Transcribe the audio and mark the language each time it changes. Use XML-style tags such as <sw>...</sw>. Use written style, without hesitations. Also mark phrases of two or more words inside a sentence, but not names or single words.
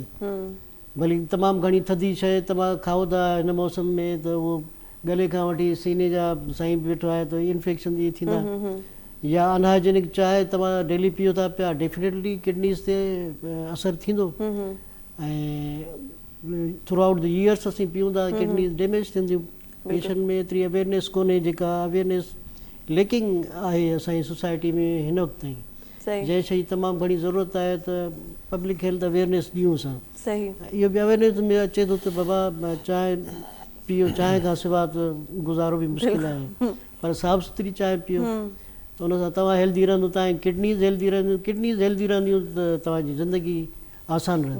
<sd>भली तमामु घणी थधी शइ तव्हां खाओ था हिन मौसम में त उहो गले खां वठी सीने जा साईं वेठो आहे त इन्फेक्शन इहे थींदा, या अनहाइजेनिक चांहि तव्हां डेली पीओ था पिया,</sd> <en>definitely kidneys</en> <sd>ते असरु थींदो, ऐं</sd> <en>throughout the years</en> <sd>असीं पीऊं था</sd> <en>kidneys damage</en> <sd>थींदियूं। पेशेंट में एतिरी अवेयरनेस कोन्हे, जेका</sd> <en>awareness lacking</en> <sd>आहे असांजी सोसाइटी में हिन वक़्तु ताईं, जंहिं शइ तमामु घणी ज़रूरत आहे त</sd> <en>public health awareness</en> <sd>ॾियूं असां। सही, इहो बि अवेयरनेस में अचे थो त बाबा चांहि पीओ, चांहि खां सवाइ त गुज़ारो बि मुश्किल आहे, पर साफ़ सुथरी चांहि पीओ, त उन सां तव्हां हेल्दी रहंदो, तव्हांजी</sd> <en>kidneys healthy</en> <sd>रहंदियूं,</sd> <en>kidneys healthy</en> <sd>रहंदियूं त तव्हांजी ज़िंदगी आसान रहंदी।</sd>